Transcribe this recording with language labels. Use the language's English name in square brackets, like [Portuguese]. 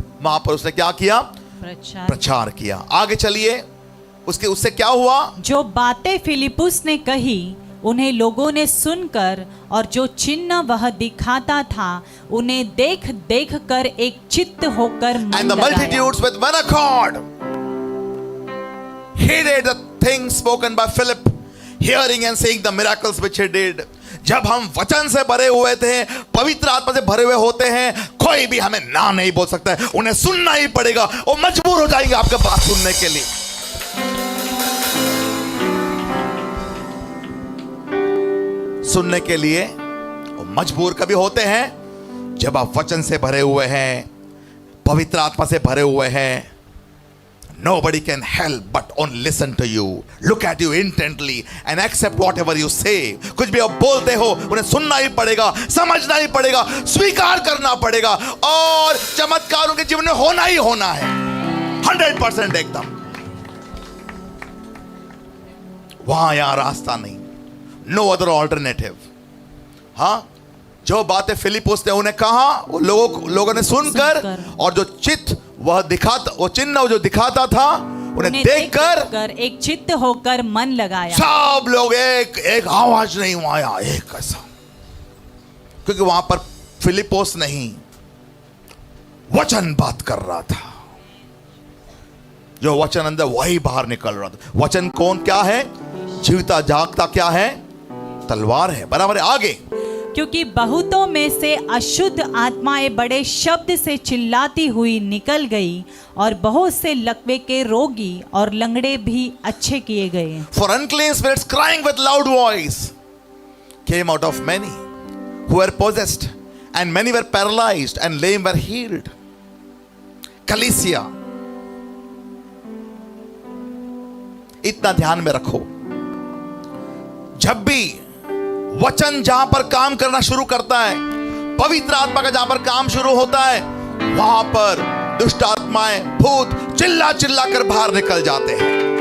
[Hindi] वहां पर उसने क्या किया? प्रचार किया। आगे चलिए। उससे क्या हुआ? जो बातें फिलिपुस ने कही उन्हें लोगों ने सुनकर और जो चिन्ह वह दिखाता था उन्हें देख देख कर एक चित्त होकर मन [English] And the multitudes with one accord heeded the things spoken by Philip, hearing and seeing the miracles which he did. [Hindi] जब हम वचन से भरे हुए थे, पवित्र आत्मा से भरे हुए होते हैं, कोई भी हमें ना नहीं बोल सकता है। उन्हें सुनना ही पड़ेगा। वो मजबूर हो जाएंगे आपके बात सुनने के लिए। सुनने के लिए वो मजबूर कभी होते हैं जब आप वचन से भरे हुए हैं, पवित्र आत्मा से भरे हुए हैं। [English] Nobody can help but only listen to you, look at you intently and accept whatever you say. [Hindi] कुछ भी आप बोलते हो उन्हें सुनना ही पड़ेगा, समझना ही पड़ेगा, स्वीकार करना पड़ेगा, और चमत्कार उनके जीवन में होना ही होना है। 100% एकदम। वहां यहां रास्ता नहीं। [English] No other alternative. [Hindi] हाँ, जो बातें फिलिपुस ने उन्हें कहा वो लोगों ने सुनकर और जो चित्त वह दिखाता, वो चिन्ह जो दिखाता था उन्हें देखकर एक चित्त होकर मन लगाया। सब लोग एक आवाज नहीं आया, एक ऐसा, क्योंकि वहां पर फिलिपोस नहीं, वचन बात कर रहा था। जो वचन अंदर वही बाहर निकल रहा था। वचन कौन क्या है? जीवता जागता क्या है? तलवार है। बराबर है। आगे, क्योंकि बहुतों में से अशुद्ध आत्माएं बड़े शब्द से चिल्लाती हुई निकल गई और बहुत से लकवे के रोगी और लंगड़े भी अच्छे किए गए। [English] For unclean spirits crying with loud voice came out of many who were possessed, and many were paralyzed, and lame were healed. [Hindi] कलीसिया, इतना ध्यान में रखो, जब भी वचन जहां पर काम करना शुरू करता है, पवित्र आत्मा का जहां पर काम शुरू होता है, वहां पर दुष्ट आत्माएं, भूत चिल्ला चिल्ला कर बाहर निकल जाते हैं।